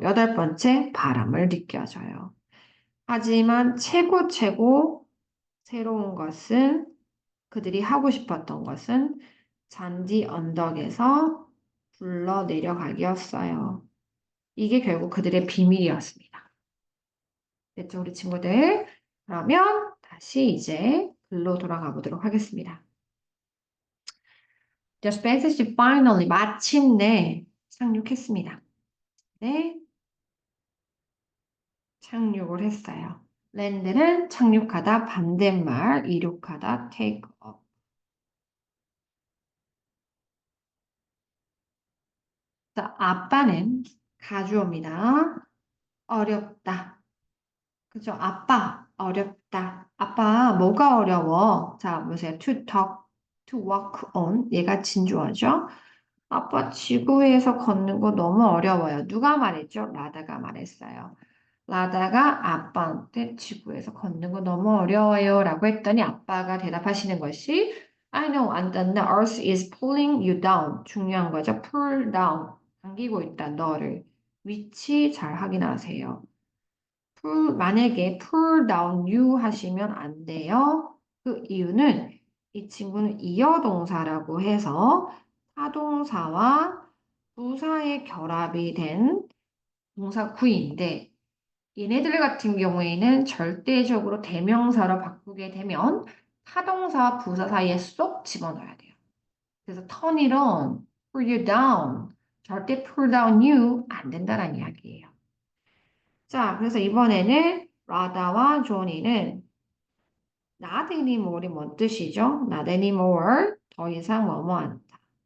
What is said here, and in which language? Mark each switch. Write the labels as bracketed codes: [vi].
[ko] 여덟 번째 바람을 느껴져요. 하지만 최고 새로운 것은 그들이 하고 싶었던 것은 잔디 언덕에서 굴러 내려가기였어요. 이게 결국 그들의 비밀이었습니다. 됐죠, 우리 친구들? 그러면 다시 이제 글로 돌아가 보도록 하겠습니다. [en] The spaceship finally [ko] 마침내 착륙했습니다. 네, 착륙을 했어요. 랜드는 착륙하다 반대말, 이륙하다 [en] take off. [ko] 자, 아빠는 가주어입니다. 어렵다. 그죠? 아빠, 어렵다. 아빠, 뭐가 어려워? 자, 보세요. [en] To talk, to walk on. [ko] 얘가 진주어죠? 아빠, 지구에서 걷는 거 너무 어려워요. 누가 말했죠? 라다가 말했어요. 라다가 아빠한테 지구에서 걷는 거 너무 어려워요. 라고 했더니 아빠가 대답하시는 것이 [en] I know, and the earth is pulling you down. [ko] 중요한 거죠. [en] pull down. [ko] 당기고 있다, 너를. 위치 잘 확인하세요. 만약에 [en] pull down you [ko] 하시면 안 돼요. 그 이유는 이 친구는 이어동사라고 해서 타동사와 부사의 결합이 된 동사 구인데 얘네들 같은 경우에는 절대적으로 대명사로 바꾸게 되면 타동사와 부사 사이에 쏙 집어넣어야 돼요. 그래서 [en] turn it on, pull you down. [ko] 절대 [en] pull down you [ko] 안 된다라는 이야기예요. 자, 그래서 이번에는 라다와 조니는 [en] not anymore [ko] 이 뭔 뜻이죠? [en] not anymore. [ko] 더 이상 뭐뭐 않다.